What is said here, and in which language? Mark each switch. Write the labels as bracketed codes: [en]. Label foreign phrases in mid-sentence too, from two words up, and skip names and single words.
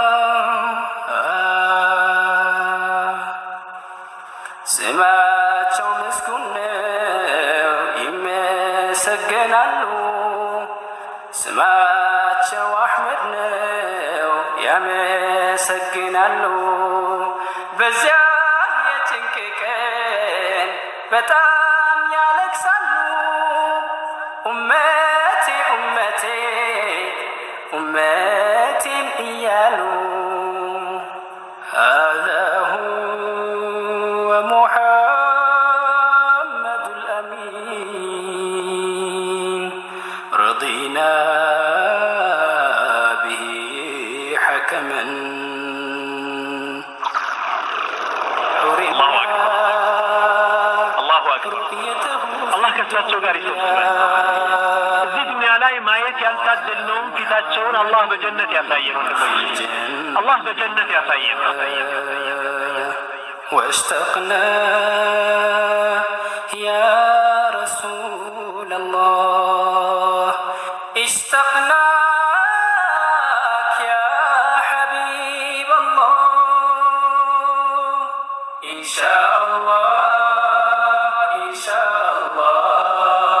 [am] ስማቸው ምስጉን ነው ይመሰገናሉ። ስማቸው አሕመድ ነው ያመሰግናሉ። በዚያ የጭንቅ ቀን በጣም ያለቅሳሉ። ኡመቴ ኡመቴ ኡመቴን እያሉ [ar] هذا هو محمد الأمين رضينا به حكما الله أكبر الله كسرته قاري [am] እዚህ ዱንያ ላይ ማየት ያልታደልነውም ፊታቸውን አላህ በጀነት ያሳየን። አላህ በጀነት ያሳየን። [ar] واشتقنا يا رسول الله اشتقناك يا حبيب الله إن شاء الله إن شاء الله